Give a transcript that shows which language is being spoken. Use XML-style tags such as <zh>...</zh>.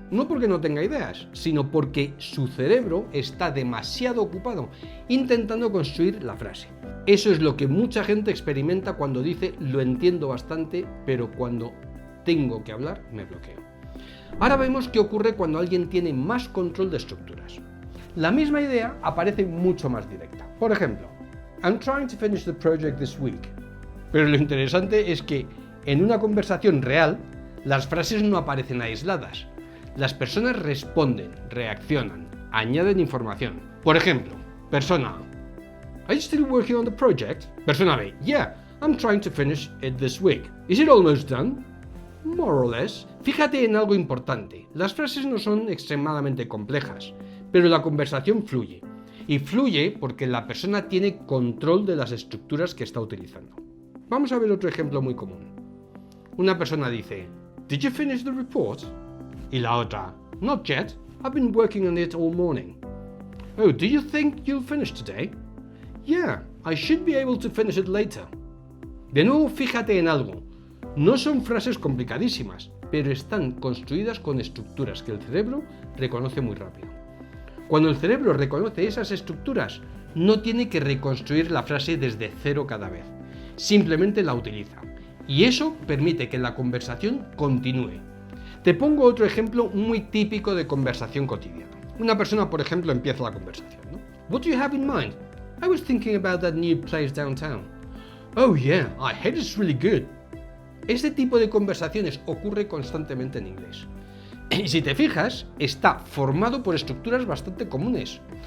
<es>No porque no tenga ideas, sino porque su cerebro está demasiado ocupado intentando construir la frase. Eso es lo que mucha gente experimenta cuando dice lo entiendo bastante, pero cuando tengo que hablar me bloqueo. Ahora vemos qué ocurre cuando alguien tiene más control de estructuras. La misma idea aparece mucho más directa. Por ejemplo,</es> <en>I'm trying to finish the project this week.</en> <es>Pero lo interesante es que en una conversación real, las frases no aparecen aisladas. Las personas responden, reaccionan, añaden información. Por ejemplo, persona A.</es> <en>Are you still working on the project?</en> <es>Persona B.</es> <en>Yeah, I'm trying to finish it this week. Is it almost done? More or less.</en> <es>Fíjate en algo importante. Las frases no son extremadamente complejas, pero la conversación fluye. Y fluye porque la persona tiene control de las estructuras que está utilizando. Vamos a ver otro ejemplo muy común. Una persona dice,</es> <en>Did you finish the report?</en> <es>Y la otra,</es> <en>Not yet. I've been working on it all morning. Oh, do you think you'll finish today? Yeah, I should be able to finish it later.</en> <es>De nuevo, fíjate en algo. No son frases complicadísimas, pero están construidas con estructuras que el cerebro reconoce muy rápido. Cuando el cerebro reconoce esas estructuras, no tiene que reconstruir la frase desde cero cada vez. Simplemente la utiliza. Y eso permite que la conversación continúe. Te pongo otro ejemplo muy típico de conversación cotidiana. Una persona, por ejemplo, empieza la conversación, ¿no?</es> <en>What do you have in mind? I was thinking about that new place downtown. Oh yeah, I heard it's really good.</en> <es>Este tipo de conversaciones ocurre constantemente en inglés. Y si te fijas, está formado por estructuras bastante comunes.</es>